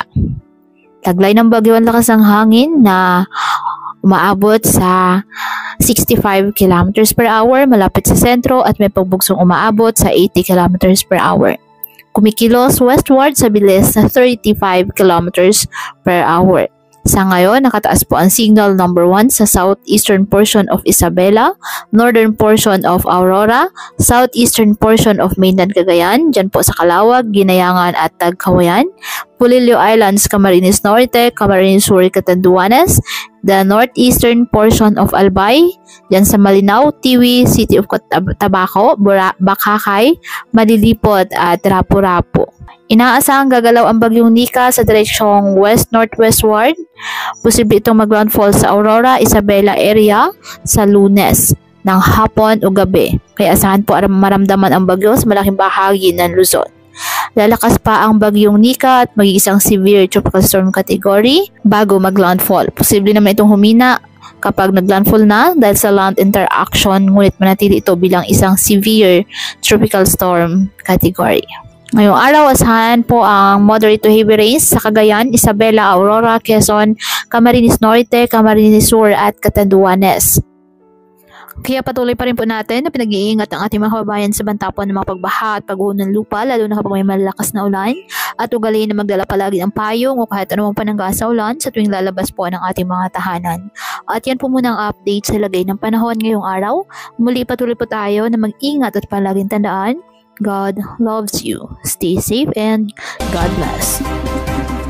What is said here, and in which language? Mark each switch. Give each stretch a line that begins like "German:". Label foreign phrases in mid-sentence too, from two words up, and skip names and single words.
Filipino: Taglay ng bagyo ang lakas ng hangin na umaabot sa 65
English: km per hour
Filipino: malapit sa sentro at may pagbugsong umaabot sa 80
English: km per hour.
Filipino: Kumikilos westward sa bilis na 35
English: km per hour.
Filipino: Sa ngayon, nakataas po ang
English: signal number
Filipino: 1 sa
English: southeastern portion of Isabela, northern portion of Aurora, southeastern portion of mainland Cagayan,
Filipino: dyan po sa Calauag, Ginayangan at Tagkawayan, Pulilio Islands, Camarines Norte, Camarines Sur, Catanduanes,
English: the northeastern portion of Albay,
Filipino: dyan sa Malinaw, Tiwi, City of Tabaco, Bakakay, Malilipot at Rapu-Rapu. Inaasahang gagalaw ang bagyong Nika sa direksyong west-northwestward. Posible itong maglandfall sa Aurora, Isabela area sa Lunes ng hapon o gabi. Kaya asahan po maramdaman ang bagyo sa malaking bahagi ng Luzon. Lalakas pa ang bagyong Nika at magiging
English: severe tropical storm category
Filipino: bago maglandfall. Posible naman itong humina kapag naglandfall na dahil sa
English: land interaction,
Filipino: ngunit manatili ito bilang isang
English: severe tropical storm category.
Filipino: Ngayong araw, asahan po ang
English: moderate to heavy rains
Filipino: sa Cagayan, Isabela, Aurora, Quezon, Camarines Norte, Camarines Sur at Catanduanes. Kaya patuloy pa rin po natin na pinag-iingat ang ating mga kababayan sa bantapon ng mga pagbaha at pagguho ng lupa, lalo na kapag may malakas na ulan, at ugaliin na magdala palagi ng payong o kahit anumang panangga sa ulan sa tuwing lalabas po ng ating mga tahanan. At yan po muna ang update sa lagay ng panahon ngayong araw. Muli patuloy po tayo na mag-ingat at palaging tandaan,
English: God loves you. Stay safe and God bless.